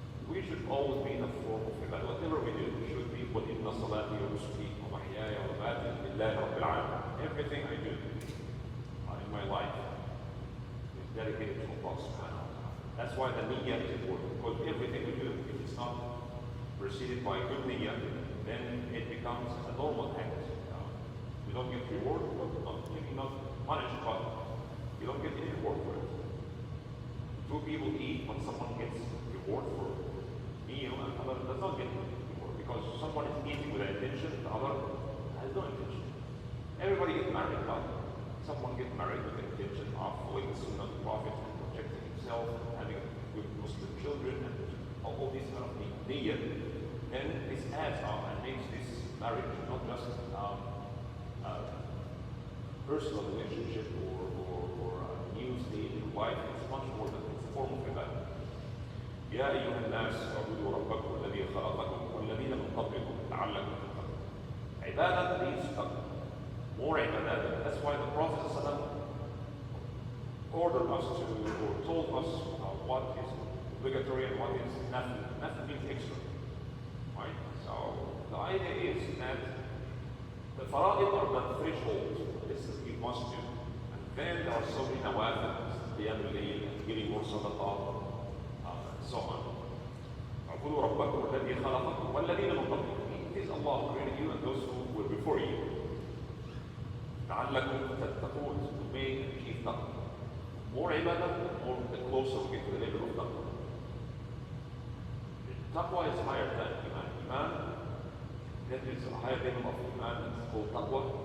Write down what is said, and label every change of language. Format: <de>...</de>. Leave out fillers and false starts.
<en>We should always be in the form of ibadah. Whatever we do, we should be</en> <ar>وَإِنَّ صَلَاتِي وَنُسُكِي وَمَحْيَايَ وَمَمَاتِي لِلَّهِ رَبِّ الْعَالَمِينَ.</ar> <en>Everything I do in my life dedicated to Allah subhanahu wa ta'ala. That's why the niyyah is important, because everything we do, if it's not preceded by good niyyah, then it becomes a normal act. We don't get reward, maybe not punished, but you don't get any reward for it. Two people eat, when someone gets reward for meal and other does not get reward, because someone is eating with an intention, the other has no intention. Everybody gets married, but someone gets married with the intention of following the sunnah of the Prophet and protecting himself, having good Muslim children, and all these kind of niyyah. Then this adds up and makes this marriage not just a personal relationship or a new stage in life. It's much more than a form of ibadah.</en> <ar>يا أيها الناس اعبدوا ربكم الذي خلقكم والذين من قبلكم لعلكم تتقون.</ar> <en>Ibadah means more ibadah. That's why the Prophet ﷺ ordered us to, or told us what is obligatory and what is nafil. Nafil means extra, right? So the idea is that the fara'id are the threshold. This is we must do. And then there are so many nawafil, qiyam al-layl, giving more sadaqah, and so on.</en> <ar>اعبدوا ربكم الذي خلقكم والذين من قبلكم.</ar> <en>It is Allah who created you and those who were before you.</en> <ar>لعلكم تتقون,</ar> <en>to may achieve taqwa. More ibadah, more the closer we get to the level of taqwa. Taqwa is higher than iman. Iman, that is a higher level of iman, it's called taqwa.</en>